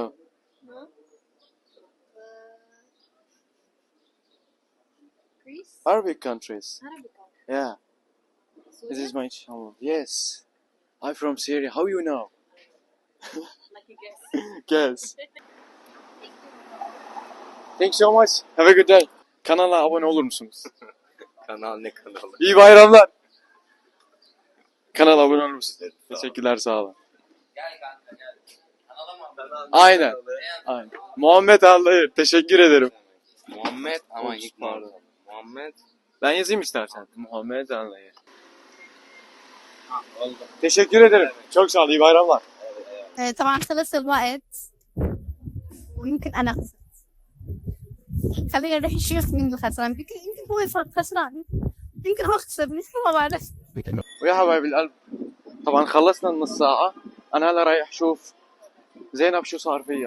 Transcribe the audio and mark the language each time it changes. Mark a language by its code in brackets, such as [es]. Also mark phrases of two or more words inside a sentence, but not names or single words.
[en] No? Greece? Arabic countries. Arabic. Yeah. This is my channel. Yes. I'm from Syria. How you know? Like you guess. Guess. Thanks so much. Have a good day. [tr] Kanala abone olur musunuz? Kanal ne kanalı? İyi bayramlar. Kanala abone olur musunuz? Teşekkürler, sağ olun. Aynen. Aynen. Muhammed Allah'ı teşekkür ederim. Muhammed ama ilk pardon. Muhammed. Ben yazayım istersen. Muhammed Allah'ı. Oldu. Teşekkür ederim. Çok sağ ol. İyi bayramlar. [ar] طبعا خلص الوقت ويمكن أنا خسرت. خلينا نروح نشوف مين الخسران يمكن هو خسران يمكن هو خسر ما بعرف. ويا حبايب القلب طبعا خلصنا النص ساعة. أنا هلا رايح أشوف زينب شو صار فيها.